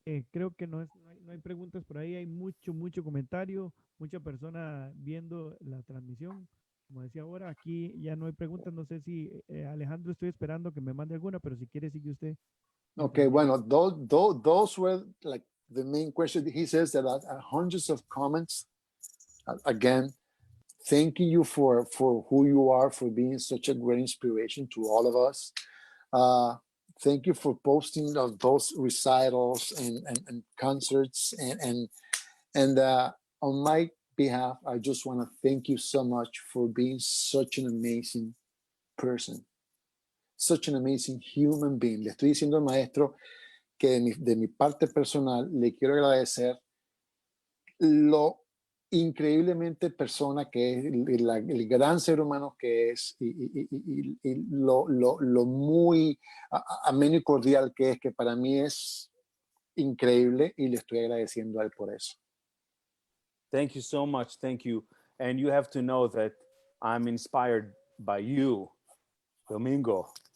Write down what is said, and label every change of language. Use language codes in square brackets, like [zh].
[es] Creo que no hay preguntas por ahí, hay mucho comentario, mucha persona viendo la transmisión. Como decía ahora, aquí ya no hay preguntas. No sé si Alejandro, estoy esperando que me mande alguna, pero si quiere sigue usted. [en] Okay, bueno, those were like the main question. He says that hundreds of comments. Again, thanking you for who you are, for being such a great inspiration to all of us. Thank you for posting those recitals and concerts. And on my behalf, I just want to thank you so much for being such an amazing person, such an amazing human being. [es] Le estoy diciendo al maestro que de mi parte personal le quiero agradecer lo increíblemente persona que es, el gran ser humano que es, y lo muy ameno y cordial que es, que para mí es increíble, y le estoy agradeciendo a él por eso. [en] Thank you so much. Thank you. And you have to know that I'm inspired by you, Domingo.